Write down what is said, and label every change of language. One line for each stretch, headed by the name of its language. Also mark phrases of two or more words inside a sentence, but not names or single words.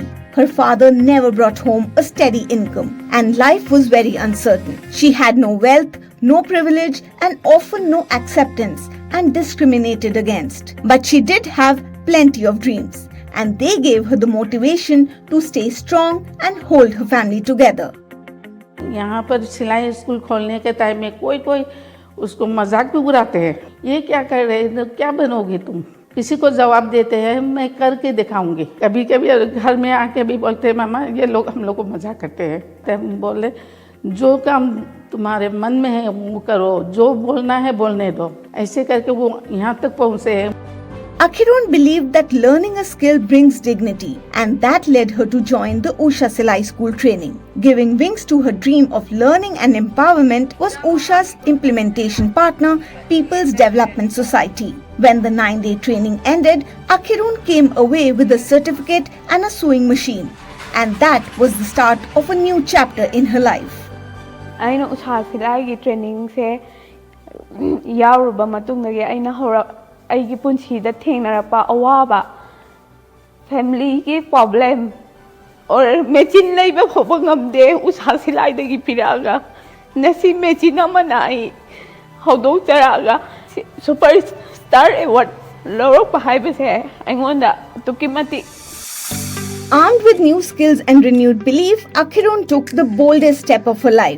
English: Her father never brought home a steady income and life was very uncertain. She had no wealth, no privilege, and often no acceptance and discriminated against. But she did have plenty of dreams and they gave her the motivation to stay strong and hold her family together.
Hindi: यहाँ पर सिलाई स्कूल खोलने के टाइम में कोई उसको मजाक भी उड़ाते हैं, ये क्या कर रहे हैं, क्या बनोगे तुम। किसी को जवाब देते हैं मैं करके दिखाऊंगी। कभी कभी घर में आके भी बोलते हैं मामा ये लोग हम लोग को मजाक करते हैं। तो हम बोले जो काम तुम्हारे मन में है वो करो, जो बोलना है बोलने दो। ऐसे करके वो यहाँ तक पहुँचे हैं।
English: Akhirun believed that learning a skill brings dignity and that led her to join the Usha Silai School training. Giving wings to her dream of learning and empowerment was Usha's implementation partner, People's Development Society. When the 9-day training ended, Akhirun came away with a certificate and a sewing machine. And that was the start of a new chapter in her life.
Manipuri: Aina Usha Silai
Hindi: ki training se
Manipuri: yaruba matungdagi aina hora ꯑꯩꯒꯤ ꯄꯨꯟꯁꯤꯗ ꯊꯦꯡꯅꯔꯛꯄ ꯑꯋꯥꯕ ꯐꯦꯃꯤꯂꯤꯒꯤ ꯄ꯭ꯔꯣꯕ꯭ꯂꯦꯝ or machine lai ba phobang amde usha silai dagi piraga nasi machine manai hodo taraga
English: superstar award
Manipuri: lorok pa hai base aingonda tukimati.
English: Armed with new skills and renewed belief, Akhirun took the boldest step of her life.